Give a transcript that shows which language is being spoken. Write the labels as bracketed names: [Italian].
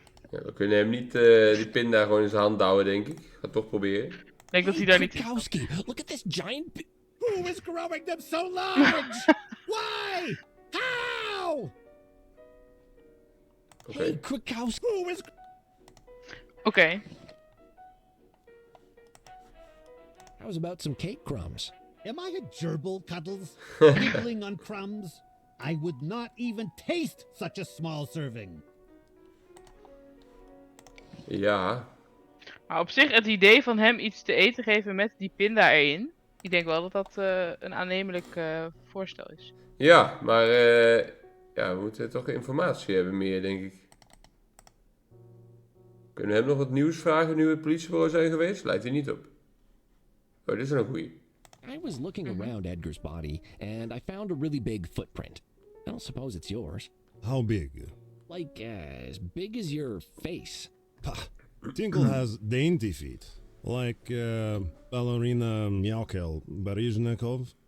[Dutch] Ja, we kunnen hem niet die pinda gewoon in zijn hand houden, denk ik. Ik ga het toch proberen. Ik denk dat hij daar niet... [English] Krakowski, look at this giant... Who is growing them so large? Why? How? [Dutch] Oké. [English] Hey, Krakowski. Who is... [Dutch] Oké. [English] How's about some cake crumbs? Am I a gerbil, Cuddles? Nibbling on crumbs? I would not even taste such a small serving. [Dutch] Ja. Maar op zich, het idee van hem iets te eten geven met die pinda erin. Ik denk wel dat dat een aannemelijk voorstel is. Ja, maar ja, we moeten toch informatie hebben meer, denk ik. Kunnen we hem nog wat nieuws vragen nu we het politiebureau zijn geweest? Lijkt hij niet op. Oh, dit is een goeie. [English] I was looking around Edgar's body, and I found a really big footprint. I don't suppose it's yours. How big? Like, as big as your face. Pah. Tinkle has dainty feet. Like ballerina Myaukel Baryshnikov.